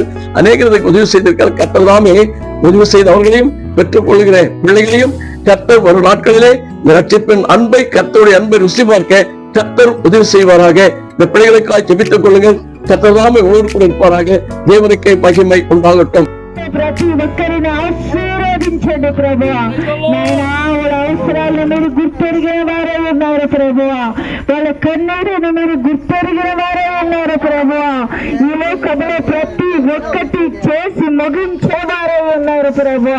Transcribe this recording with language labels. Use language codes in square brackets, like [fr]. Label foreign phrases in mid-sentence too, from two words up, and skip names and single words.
[ta] அநேகர் இதற்கு உதவி செய்திருக்கிறார். கர்த்தர் தாமே உதவி செய்த அவர்களையும் பெற்றுக் கொள்கிற பிள்ளைகளையும் கர்த்தர் வரும் நாட்களிலே இந்த ரட்சிப்பின் அன்பை கர்த்தருடைய அன்பை ருசி பார்க்க கர்த்தர் உதவி செய்வாராக. இந்த பிள்ளைகளுக்காக ஜெபித்துக் கொள்ளுங்கள். கர்த்தர் தாமே உங்களோடு கூட இருப்பாராக. தேவனுக்கு மகிமை உண்டாகட்டும். [te] ప్రతి ఒక్కరిని ఆశీర్వదించండి ప్రభువా. నాయనా వాళ్ళ అవసరాలను మీరు గుర్తెరిగిన వారే ఉన్నారు ప్రభువా. వాళ్ళ కన్నీరుని మీరు గుర్తెరిగిన వారే ఉన్నారు ప్రభువా. ఈ లోకంలో ప్రతి ఒక్కటి చేసి ముగించేవారే ఉన్నారు ప్రభువా.